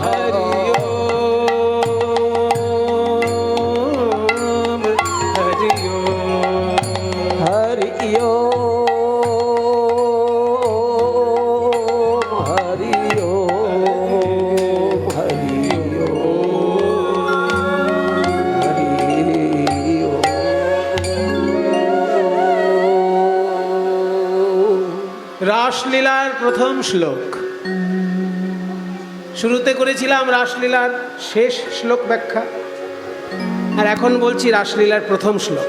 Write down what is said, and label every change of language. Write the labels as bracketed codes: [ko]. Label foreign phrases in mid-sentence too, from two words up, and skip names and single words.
[sa] हरि ओम हरि ओम हरि ओम हरि ओम हरि [bn] রাসলীলার প্রথম শ্লোক শুরুতে করেছিলাম রাসলীলার শেষ শ্লোক ব্যাখ্যা, আর এখন বলছি রাসলীলার প্রথম শ্লোক।